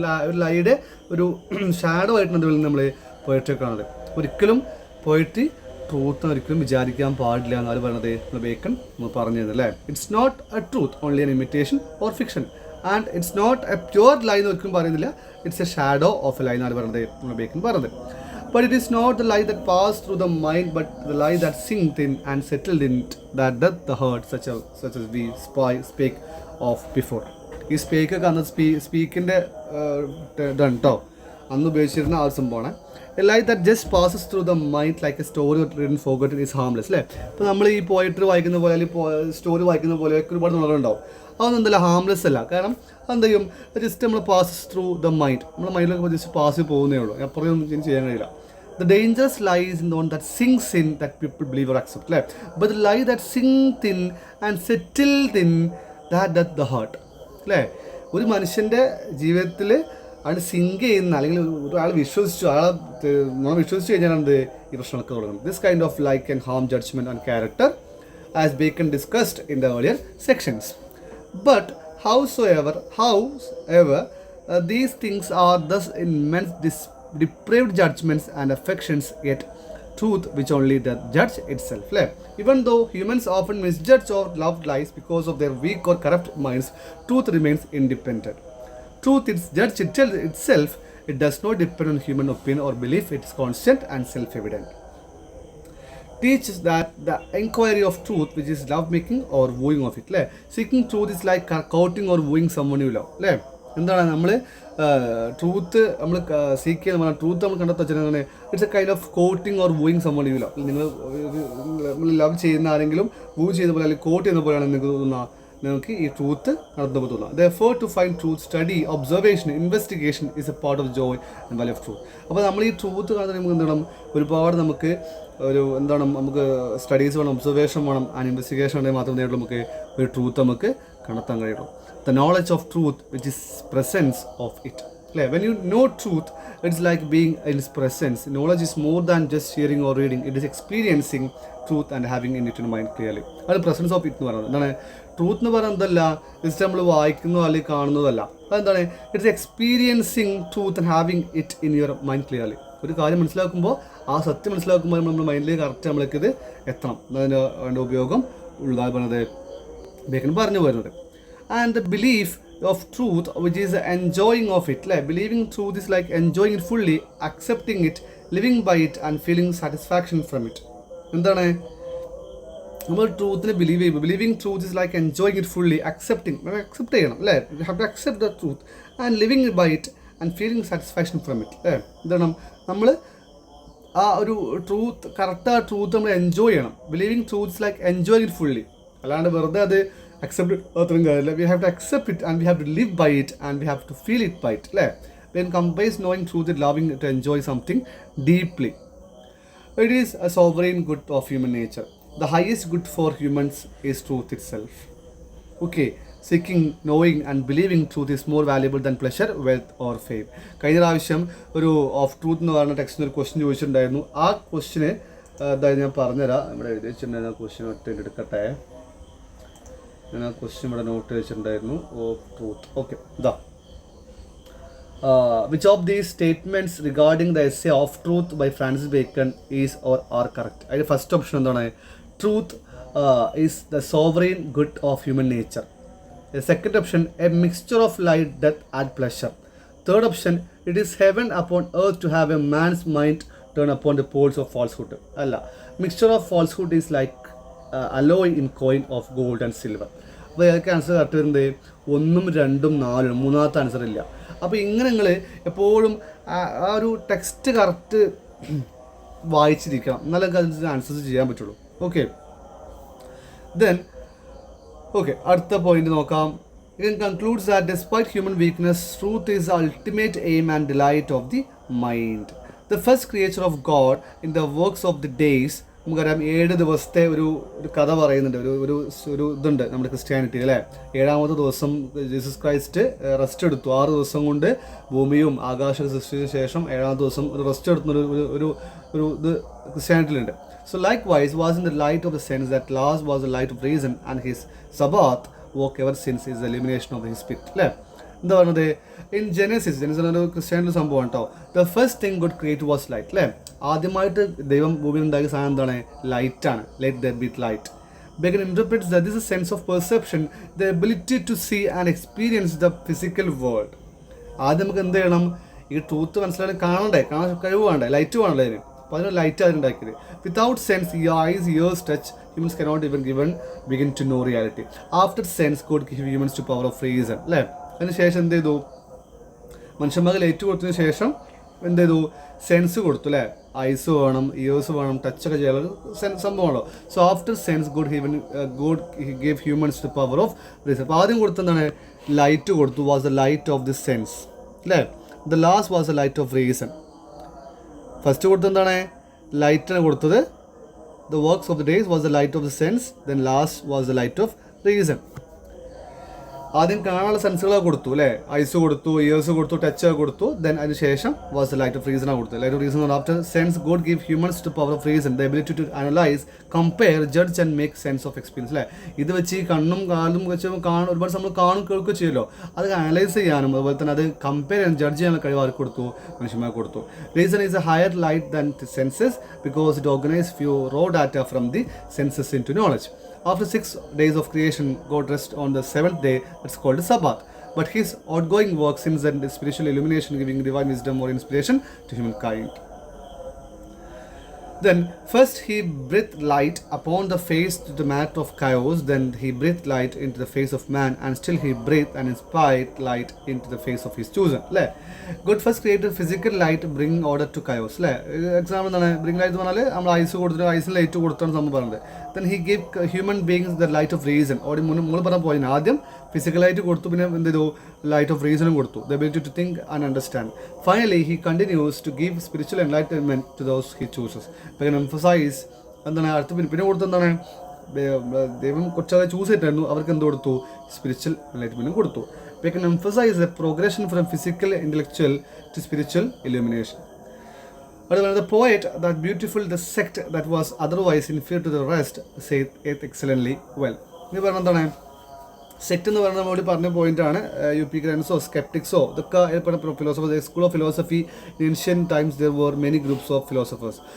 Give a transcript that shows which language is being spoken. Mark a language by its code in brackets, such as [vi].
[ml] ഒരു ലൈയുടെ ഒരു ഷാഡോ ആയിട്ടാണ് അതിൽ നമ്മൾ പോയിട്രി കാണുന്നത്. ഒരിക്കലും പോയിട്രി ട്രൂത്ത് ഒരിക്കലും വിചാരിക്കാൻ പാടില്ല എന്നാണ് പറയുന്നത് ബേക്കൺ പറഞ്ഞു തരുന്നത് അല്ലേ. [en] It's not a truth, only an imitation or fiction. And it's not a pure lie [ml] എന്ന് ഒരിക്കലും പറയുന്നില്ല. [en] it's a shadow of a lie [ml] എന്നാണ് പറയുന്നത് ബേക്കൺ പറഞ്ഞത്. [en] But it is not the lie that passed through the mind, but the lie that sinked in and settled in it, that doth the hurt, such as we spake of before. [ml] ഈ സ്പേക്കൊക്കെ അന്ന് സ്പീക്കിൻ്റെ ഇതാണ് കേട്ടോ, അന്ന് ഉപയോഗിച്ചിരുന്ന ആ ഒരു സംഭവമാണ്. [en] A lie that just passes through the mind like a story written forgotten is harmless അല്ലേ. [ml] ഇപ്പോൾ നമ്മൾ ഈ പോയിട്രി വായിക്കുന്ന പോലെ അല്ലെങ്കിൽ സ്റ്റോറി വായിക്കുന്ന പോലെയൊക്കെ ഒരുപാട് നുണകളുണ്ടാവും. അതൊന്നും എന്തല്ല, ഹാംലെസ് അല്ല. കാരണം എന്ത് ചെയ്യും, ജസ്റ്റ് നമ്മൾ [en] passes through the mind, [ml] നമ്മുടെ മൈൻഡിലൊക്കെ ജസ്റ്റ് പാസ് പോകുന്നേ ഉള്ളൂ. അപ്പുറം ഒന്നും ചെയ്യാൻ കഴിയില്ല. [en] The dangerous lies in the one that sinks in that people believe or accept. But the lie that sinks in and settled in, that doth the hurt. [ml] ഒരു മനുഷ്യൻ്റെ ജീവിതത്തിൽ അയാൾ സിങ്ക് ചെയ്യുന്ന അല്ലെങ്കിൽ ഒരാൾ നമ്മൾ വിശ്വസിച്ചു കഴിഞ്ഞാൽ എന്ത് ഈ പ്രശ്നമൊക്കെ തുടങ്ങും. [en] This kind of lie can harm judgment and character as Bacon discussed in the earlier sections. But howsoever these things are thus in men's depraved judgments and affections, yet truth which only doth judge itself. Even though humans often misjudge or love lies because of their weak or corrupt minds, truth remains independent. Truth is judged itself. It does not depend on human opinion or belief. It is constant and self-evident. Teaches that the inquiry of truth, which is love making or wooing of it. Seeking truth is like courting or wooing someone you love. [ml] എന്താണ് നമ്മൾ truth നമ്മൾ seek ചെയ്യുന്ന പറഞ്ഞാൽ truth നമ്മൾ കണ്ടെത്താൻ വെച്ചാൽ [en] It's a kind of courting or wooing someone you love. [ml] നമ്മൾ love ചെയ്യുന്ന ആരെങ്കിലും വൂ ചെയ്യുന്ന പോലെ അല്ലെങ്കിൽ കോട്ട് ചെയ്യുന്ന പോലെയാണ് നിങ്ങൾക്ക് തോന്നുന്നത്, നിങ്ങൾക്ക് ഈ ട്രൂത്ത് നടത്തുമ്പോൾ തോന്നുക. [en] The effort to find truth, study, observation, investigation is a part of joy and value of truth. [ml] അപ്പോൾ നമ്മൾ ഈ ട്രൂത്ത് കാണുന്നത് നമുക്ക് എന്താണ്, ഒരുപാട് നമുക്ക് നമുക്ക് സ്റ്റഡീസ് വേണം, ഒബ്സർവേഷൻ വേണം, ആൻഡ് ഇൻവെസ്റ്റിഗേഷൻ ഉണ്ടെങ്കിൽ മാത്രമേ നമുക്ക് ഒരു ട്രൂത്ത് നമുക്ക് കണ്ടെത്താൻ കഴിയുള്ളൂ. [en] The knowledge of truth, which is presence of it. When you know truth, it's like being in its presence. Knowledge is more than just hearing or reading. It is experiencing truth and having in it in mind clearly. [ml] അത് [en] presence of it [ml] എന്ന് പറയുന്നത് എന്താണ്, truth എന്ന് പറയുന്നത് എന്തല്ല, just നമ്മൾ വായിക്കുന്നതോ അല്ലെങ്കിൽ കാണുന്നതല്ല. [en] അതെന്താണ്, it's experiencing truth and having it in your mind clearly. [ml] ഒരു കാര്യം മനസ്സിലാക്കുമ്പോൾ ആ സത്യം മനസ്സിലാക്കുമ്പോൾ നമ്മുടെ മൈൻഡിലേക്ക് കറക്റ്റ് നമ്മൾക്ക് ഇത് എത്തണം. അതിൻ്റെ ഉപയോഗം ഉള്ളതാണ് പറഞ്ഞത് ബേക്കൻ പറഞ്ഞു വരുന്നത്. [en] And the belief of truth, which is the enjoying of it. Believing truth is like enjoying it fully, accepting it, living by it and feeling satisfaction from it. [ml] എന്താണ്, നമ്മൾ ട്രൂത്തിനെ ബിലീവ് ചെയ്യുമ്പോൾ [en] believing truth is like enjoying it fully, [ml] accept ചെയ്യണം അല്ലേ. [en] You have to accept the truth and living by it and feeling satisfaction from it. [ml] എന്താണ്, നമ്മൾ ആ ഒരു truth correct ആ ട്രൂത്ത് നമ്മൾ എൻജോയ് ചെയ്യണം. [en] Believing truths like enjoy it fully. [ml] അല്ലാണ്ട് വെറുതെ അത് അക്സെപ്റ്റ് അത്രയും കാര്യമില്ല. [en] We have to accept it and we have to live by it and we have to feel it by it അല്ലേ. When comprise knowing truth it loving to enjoy something deeply. It is a sovereign good of human nature. The highest good for humans is truth itself. Okay, seeking knowing and believing truth is more valuable than pleasure, wealth or fame. [ml] കഴിഞ്ഞ പ്രാവശ്യം ഒരു of truth എന്ന് പറഞ്ഞ ടെക്സ്റ്റിന് ഒരു question ചോദിച്ചിട്ടുണ്ടായിരുന്നു. ആ ക്വസ്റ്റിന് അതായത് ഞാൻ പറഞ്ഞുതരാം. ഇവിടെ എഴുതി വെച്ചിട്ടുണ്ടായിരുന്നു. ആ ക്വസ്റ്റ്യൻ ഒറ്റ എടുക്കട്ടെ. ഞാൻ ആ ക്വസ്റ്റ്യൻ ഇവിടെ നോട്ട് വെച്ചിട്ടുണ്ടായിരുന്നു. Of truth. ഓക്കെ, ഇതാ. [en] Which of these statements regarding the essay of truth by Francis Bacon is or are correct? [ml] അതിൻ്റെ ഫസ്റ്റ് ഓപ്ഷൻ എന്താണ്? [en] Truth is the sovereign good of human nature. The second option, a mixture of light, death and pleasure. Third option, it is heaven upon earth to have a man's mind turn upon the poles of falsehood. അല്ല, mixture of falsehood is like alloy in coin of gold and silver. [ml] അപ്പോൾ ഏതൊക്കെ answer correct വരുന്നത്? 1, 2, 4, മൂന്നാമത്തെ answer ഇല്ല. അപ്പോൾ ഇങ്ങനെ നിങ്ങൾ എപ്പോഴും ആ ഒരു ടെക്സ്റ്റ് കറക്റ്റ് വായിച്ചിരിക്കണം, എന്നാലേ അതിന് ആൻസേഴ്സ് ചെയ്യാൻ പറ്റുള്ളൂ. ഓക്കെ, ദെൻ ഓക്കെ, അടുത്ത പോയിന്റ് നോക്കാം. [en] It concludes that despite human weakness, truth is the ultimate aim and delight of the mind. The first creature of God in the works of the days. [ml] നമുക്കറിയാം 7 ദിവസത്തെ ഒരു കഥ പറയുന്നുണ്ട്. ഒരു ഇതുണ്ട് നമ്മുടെ ക്രിസ്ത്യാനിറ്റി അല്ലേ. 7ാമത്തെ ദിവസം ജീസസ് ക്രൈസ്റ്റ് റെസ്റ്റ് എടുത്തു. 6 ദിവസം കൊണ്ട് ഭൂമിയും ആകാശവും സൃഷ്ടിച്ച ശേഷം 7ാമത്തെ ദിവസം ഒരു റെസ്റ്റ് എടുക്കുന്ന ഒരു ഇത് ക്രിസ്ത്യാനിറ്റിയിലുണ്ട്. [en] So likewise was in the light of the sense that last was the light of reason and his Sabbath work ever since is the illumination of his spirit. [ml] അല്ലേ, എന്താ പറയുന്നത്? [en] in Genesis [ml] ഒരു Christianity സംഭവം കേട്ടോ. [en] The first thing good create was light. [ml] അല്ലേ, ആദ്യമായിട്ട് ദൈവം ഭൂമിയിൽ ഉണ്ടാക്കിയ സാധനം എന്താണ്? [en] ലൈറ്റാണ്. Let there be light. Bacon interprets that this is a sense of perception, the ability to see and experience the physical world. [ml] ആദ്യം നമുക്ക് എന്ത് ചെയ്യണം? ഈ ട്രൂത്ത് മനസ്സിലാക്കി കാണാൻ കഴിവ് വേണ്ടേ, ലൈറ്റ് വേണ്ടേ അതിന്. അപ്പോൾ അതിന് light അതിനുണ്ടാക്കിയത്. [en] Without sense, eyes, ears, touch, humans cannot even begin to know reality. After sense, God give humans to power of reason. [ml] അല്ലേ, അതിന് ശേഷം എന്ത് ചെയ്തു? മനുഷ്യന്മാർക്ക് ലൈറ്റ് കൊടുത്തതിന് ശേഷം എന്ത് ചെയ്തു? സെൻസ് കൊടുത്തു. അല്ലേ, ഐസ് വേണം, ഇയേഴ്സ് വേണം, ടച്ചൊക്കെ ചെയ്യാനുള്ള സംഭവമാണല്ലോ. [en] So after sense God gave humans the power of reason. [ml] അപ്പോൾ ആദ്യം കൊടുത്തെന്താണ്? ലൈറ്റ് കൊടുത്തു. [en] Was the light of the sense. അല്ലേ, the last was the light of reason. [ml] First കൊടുത്തെന്താണ്? ലൈറ്റാണ് കൊടുത്തത്. [en] The works of the days was the light of the sense. Then last was the light of reason. [ml] ആദ്യം കാണാനുള്ള സെൻസുകളൊക്കെ കൊടുത്തു. അല്ലേ, ice കൊടുത്തു, years കൊടുത്തു, touch കൊടുത്തു. [en] Then അതിന് ശേഷം was the light of റീസണാണ് കൊടുത്തത്. Light of reason after sense God give humans to power of reason, the ability to analyse, compare, judge and make sense of experience. [ml] അല്ലേ, ഇത് വെച്ച് ഈ കണ്ണും കാലും വെച്ച് ഒരുപാട് നമ്മൾ കാണും കേൾക്കുകയും ചെയ്യുമല്ലോ. അത് അനലൈസ് ചെയ്യാനും അതുപോലെ തന്നെ അത് കമ്പയർ ചെയ്യാൻ, ജഡ്ജ് ചെയ്യാനുള്ള കഴിവ് ആർക്ക് കൊടുത്തു? മനുഷ്യന്മാർക്ക് കൊടുത്തു. [en] Reason is a higher light than senses because it organise few raw data from the senses into knowledge. After 6 days of creation, God rests on the 7th day. That's called the Sabbath. But his outgoing work since then is spiritual illumination, giving divine wisdom or inspiration to humankind. Then first he breathed light upon the face to the mat of chaos. Then he breathed light into the face of man, and still he breathed and inspired light into the face of his chosen. അല്ലേ, God first created physical light, bringing order to chaos. [ml] അല്ലേ, example എന്താണ്? Bring light എന്ന് പറഞ്ഞാൽ നമ്മൾ ice കൊടുത്തിട്ട് ഐസിന് light കൊടുത്താണ് സംഭവം പറഞ്ഞത്. [en] Then he gave human beings the light of reason. [ml] ഓടി മുകൾ പറഞ്ഞ പോയിന്റ് ആദ്യം ഫിസിക്കലായിട്ട് കൊടുത്തു, പിന്നെ എന്ത് ചെയ്തു? ലൈറ്റ് ഓഫ് റീസണും കൊടുത്തു. [en] The ability to think and understand. Finally, he continues to give spiritual enlightenment to those he chooses. [ml] But emphasize എന്താണ് അടുത്ത പിന്നെ കൊടുത്തു? എന്താണ്? ദൈവം കുറച്ചാളെ ചൂസ് ചെയ്തിട്ടായിരുന്നു, അവർക്ക് എന്ത് കൊടുത്തു? സ്പിരിച്വൽ എൻലൈറ്റ്മെൻറ്റും കൊടുത്തു. [en] We can emphasize the progression from physical, intellectual to spiritual illumination. But when the poet, that beautiful, the sect that was otherwise inferior to the rest, said it excellently well. [ml] ഇത് പറഞ്ഞ എന്താണ്? സെക്ട് എന്ന് പറഞ്ഞാൽ നമ്മൾ പറഞ്ഞ പോയിന്റാണ്. യുപിഗ്രൻസോ സ്കെപ്റ്റിക്സോ ഇതൊക്കെ ഏർപ്പെടുന്ന philosophers. [en] School of philosophy in ancient times there were many groups of philosophers.